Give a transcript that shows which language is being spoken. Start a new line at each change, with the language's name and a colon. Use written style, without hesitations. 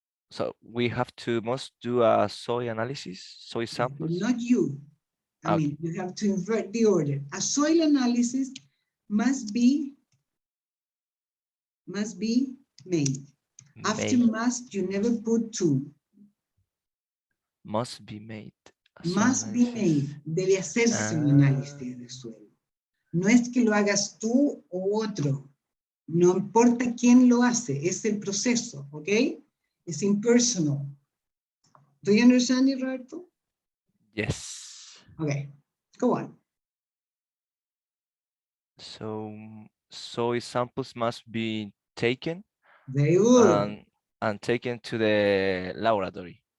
English: So we must do a soil analysis, soil samples. Not you. I mean, you have to invert the order. A soil analysis must be made. After must, you never put to. Must be made. Must be made.
Spanish: Debe hacerse un análisis de suelo. No es que lo hagas tú o otro. No importa quién lo hace, es el proceso, ¿ok? Es impersonal.
English: Do you understand it, Roberto? Yes. Okay, go on. So soil samples must be taken. Very good. And taken to the laboratory.